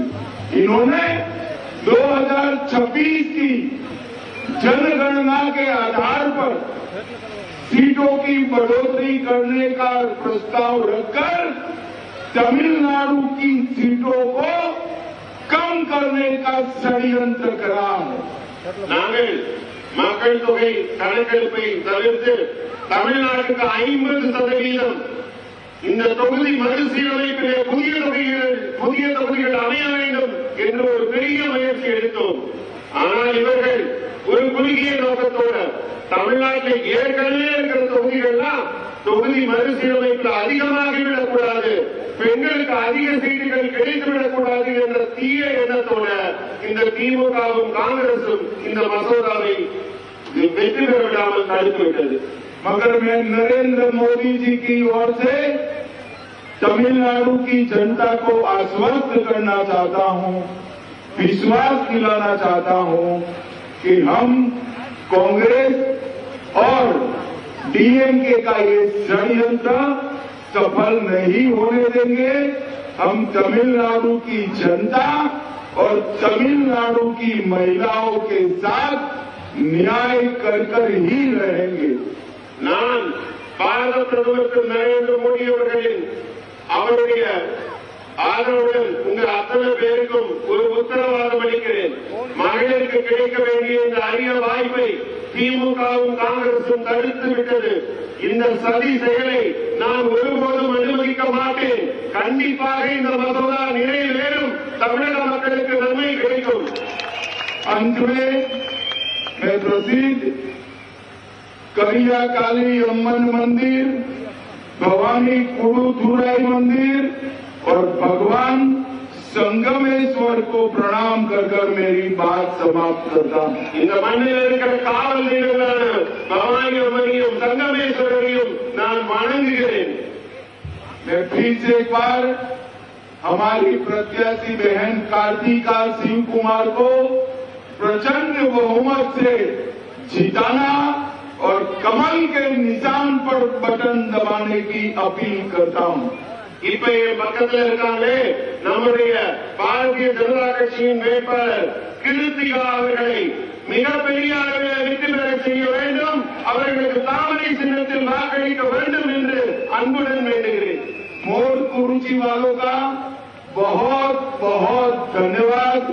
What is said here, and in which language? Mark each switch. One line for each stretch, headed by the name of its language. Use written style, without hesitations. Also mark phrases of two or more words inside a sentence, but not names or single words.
Hindi: इन्होंने 2026 की जनगणना के आधार पर सीटों की बढ़ोतरी करने का प्रस्ताव रखकर तमिलनाडु की सीटों को कम करने का षड्यंत्र करा है.
Tamil: நாங்கள் மக்கள் தொகை கணக்கெடுப்பை தவிர்த்து தமிழ்நாட்டுக்கு 50% இந்த தொகுதி மறுசீரமைப்பிலே புதிய தொகுதிகள் அமைய வேண்டும் என்று ஒரு பெரிய முயற்சி எடுத்தோம். ஆனால் இவர்கள் ஒரு குறுகிய நோக்கத்தோடு தமிழ்நாட்டில் ஏற்கனவே இருக்கிற தொகுதிகள்லாம் தொகுதி மறுசீரமைப்பில் அதிகமாகிவிடக்கூடாது, பெண்களுக்கு அதிக சீட்டுகள் கிடைத்துவிடக்கூடாது என்ற தீய எண்ணத்தோடு இந்த திமுகவும் காங்கிரசும் இந்த மசோதாவை வெற்றி பெற விடாமல் தடுத்துவிட்டது.
Hindi: मगर मैं नरेंद्र मोदी जी की ओर से तमिलनाडु की जनता को आश्वस्त करना चाहता हूं, विश्वास दिलाना चाहता हूं कि हम कांग्रेस और डीएमके का ये षड्यंत्र सफल नहीं होने देंगे. हम तमिलनाडु की जनता और तमिलनाडु की महिलाओं के साथ न्याय कर ही रहेंगे.
Tamil: நான் பாரத பிரதமர் திரு நரேந்திர மோடி அவர்களின் அவருடைய ஆதரவுடன் உங்கள் அத்தனை பேருக்கும் ஒரு உத்தரவாதம் அளிக்கிறேன். மகளிருக்கு கிடைக்க வேண்டிய இந்த அரிய வாய்ப்பை திமுகவும் காங்கிரசும் தடுத்து விட்டது. இந்த சதி செயலை நான் ஒருபோதும் அனுமதிக்க மாட்டேன். கண்டிப்பாக இந்த மசோதா நிறைவேறும், தமிழக மக்களுக்கு நன்மை கிடைக்கும்.
Hindi: अंत में मैं प्रसिद्ध करिया काली अम्मन मंदिर, भवानी कुड़ूथुराई मंदिर और भगवान संगमेश्वर को प्रणाम कर मेरी बात समाप्त करता हूं.
Tamil: இந்த மண்ணில் இருக்கிற காவல் தெய்வங்களான பவானி அம்மனையும் संगमेश्वरரையும் நான் வணங்குகிறேன்.
Hindi: मैं फिर से एक बार हमारी प्रत्याशी बहन कार्तिका सिंह कुमार को प्रचंड बहुमत से जिताना और कमल के निशान पर बटन दबाने की अपील करता हूं.
Tamil: இப்ப என் பக்கத்தில் இருக்காங்களே நம்முடைய பாரதிய ஜனதா கட்சியின் வேட்பாளர் கிருத்திகா அவர்களை மிகப்பெரிய அளவில் வெற்றி பெற செய்ய வேண்டும், அவர்களுக்கு தாமரை சின்னத்தில் வாக்களிக்க வேண்டும் என்று அன்புடன் வேண்டுகிறேன்.
Hindi: मोर कुरुचि वालों का बहुत बहुत धन्यवाद.